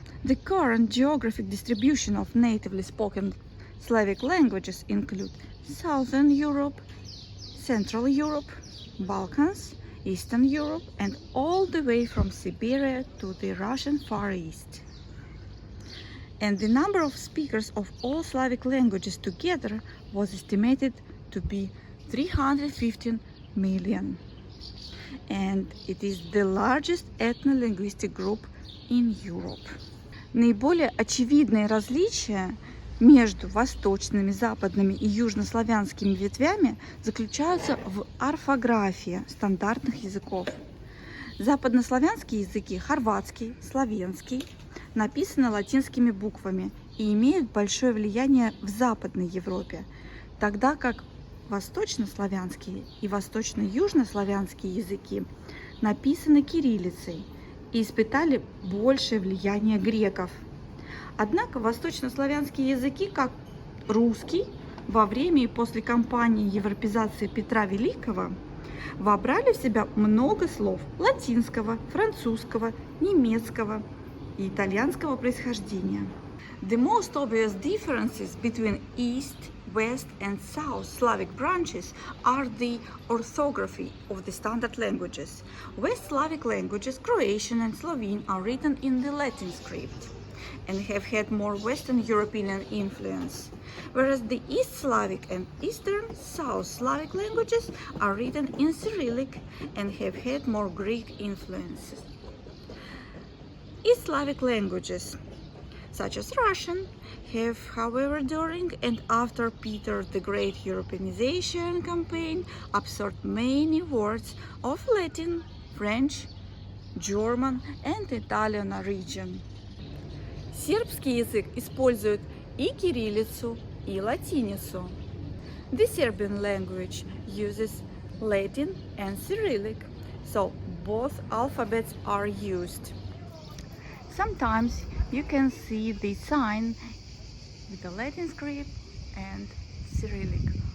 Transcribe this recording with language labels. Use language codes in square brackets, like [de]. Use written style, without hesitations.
[en] The current geographic distribution of natively spoken Slavic languages include Southern Europe, Central Europe, Balkans, Eastern Europe, and all the way from Siberia to the Russian Far East. And the number of speakers of all Slavic languages together was estimated to be 315 million. And it is the largest ethno-linguistic group in Europe. [ru] Наиболее очевидные различия между восточными, западными и южнославянскими ветвями заключаются в орфографии стандартных языков. Западнославянские языки, хорватский, словенский, написаны латинскими буквами и имеют большое влияние в Западной Европе, тогда как восточнославянские и восточно-южнославянские языки написаны кириллицей и испытали большее влияние греков. Однако восточнославянские языки, как русский, во время и после кампании европеизации Петра Великого вобрали в себя много слов латинского, французского, немецкого и итальянского происхождения. [en] The most obvious differences between East, West and South Slavic branches are the orthography of the standard languages. West Slavic languages, Croatian and Slovene, are written in the Latin script and have had more Western European influence, whereas the East Slavic and Eastern South Slavic languages are written in Cyrillic and have had more Greek influences. East Slavic languages, such as Russian, have, however, during and after Peter the Great Europeanization campaign, absorbed many words of Latin, French, German and Italian origin. [ru] Сербский язык использует и кириллицу, и латиницу. [en] The Serbian language uses Latin and Cyrillic, so both alphabets are used. sometimes you can see the sign with the Latin script and Cyrillic.